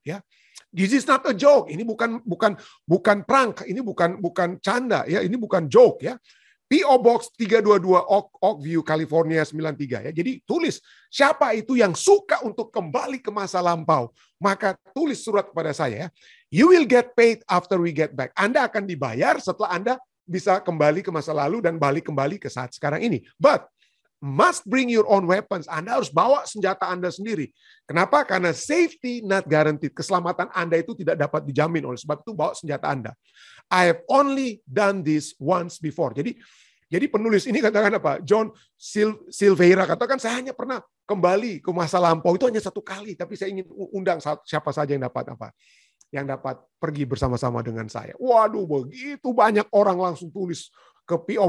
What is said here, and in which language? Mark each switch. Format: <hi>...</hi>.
<en>Ya, this is not a joke.</en> <id>Ini bukan prank. Ini bukan canda. Ya, ini bukan joke. Ya, P.O. Box 322 Oakview, California 93. Ya, jadi tulis siapa itu yang suka untuk kembali ke masa lampau. Maka tulis surat kepada saya. Ya.</id> <en>You will get paid after we get back.</en> <id>Anda akan dibayar setelah Anda bisa kembali ke masa lalu dan balik kembali ke saat sekarang ini.</id> <en>But must bring your own weapons.</en> <id>Anda harus bawa senjata Anda sendiri. Kenapa? Karena</id> <en>safety not guaranteed.</en> <id>Keselamatan Anda itu tidak dapat dijamin. Oleh sebab itu bawa senjata Anda.</id> <en>I have only done this once before.</en> <id>Jadi penulis ini katakan apa? John Silveira katakan saya hanya pernah kembali ke masa lampau itu hanya 1 kali. Tapi saya ingin undang siapa saja yang dapat pergi bersama-sama dengan saya. Waduh, begitu banyak orang langsung tulis ke P.O.</id>